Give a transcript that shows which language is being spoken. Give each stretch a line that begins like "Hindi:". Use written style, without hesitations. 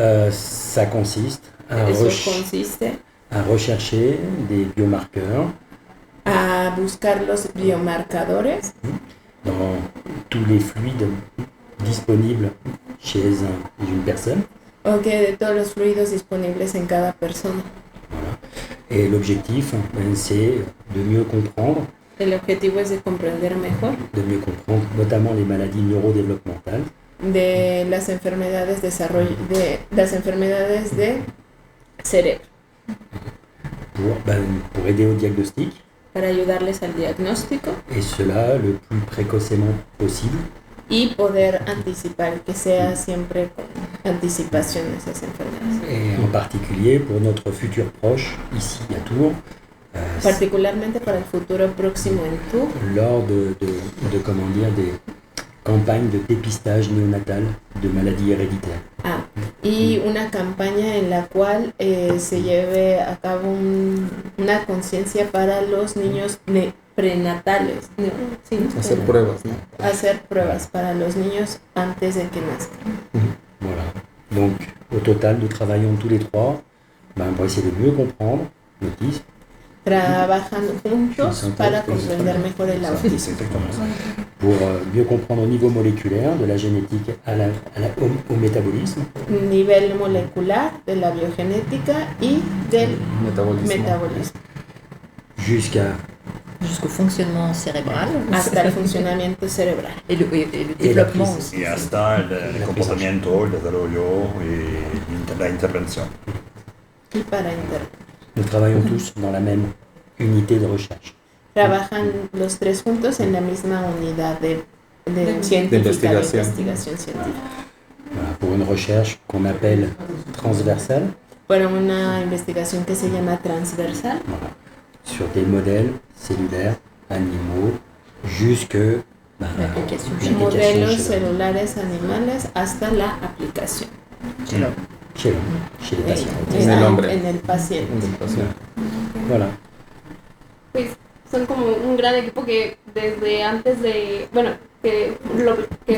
French: Ça consiste à rechercher des biomarqueurs
Spanish: a buscar los biomarcadores
French: dans tous les fluides disponibles chez une personne.
Spanish: Ok, de todos los fluidos disponibles en cada persona.
French: Voilà. Et l'objectif, c'est de mieux comprendre.
Spanish: El objetivo es de comprender mejor.
French: De mieux comprendre notamment les maladies neurodéveloppementales.
Spanish: De las enfermedades de cerebro.
French: Pour aider au diagnostic.
Spanish: Para ayudarles al diagnóstico.
French: Et cela le plus précocement possible.
Spanish: Y poder anticipar que sea siempre anticipación de esas enfermedades.
French: Et en particulier pour notre futur proche, ici à Tours,
Spanish: Particularmente para el futuro próximo en Tours,
French: lors de comment dire, des campagnes de dépistage néonatal de maladies héréditaires.
Spanish: y una campaña en la cual se lleve a cabo una conciencia para los niños prenatales, Hacer pruebas, ¿no? hacer pruebas para los niños antes de que nazcan.
French: Voilà. Donc, au total, nous travaillons tous les trois pour essayer de mieux comprendre l'autisme.
Spanish: Trabajan juntos para comprender mejor el autismo.
French: Pour mieux comprendre au niveau moléculaire, de la génétique au métabolisme.
Spanish: Nivel molecular, de la biogenética y del metabolismo.
French: Jusqu'au fonctionnement cérébral.
Spanish: Hasta el funcionamiento cerebral.
French: Et le développement aussi.
Spanish: Y hasta el comportamiento, el desarrollo y la intervención. Y para intervenir.
French: Nous travaillons tous dans la même unité de recherche.
Spanish: Trabajan los tres juntos en la misma unidad de investigación científica.
French: Voilà, pour une recherche qu'on appelle transversale.
Spanish: Para una investigación que se llama transversal.
French: Voilà, sur des modèles cellulaires, animaux, jusque l'application.
Spanish: Modelos celulares animales hasta la aplicación.
French: Chez les patients.
Spanish: En el hombre. En el paciente.
French: Voilà.
Spanish: Pues son como un gran equipo que desde antes de, bueno, que lo que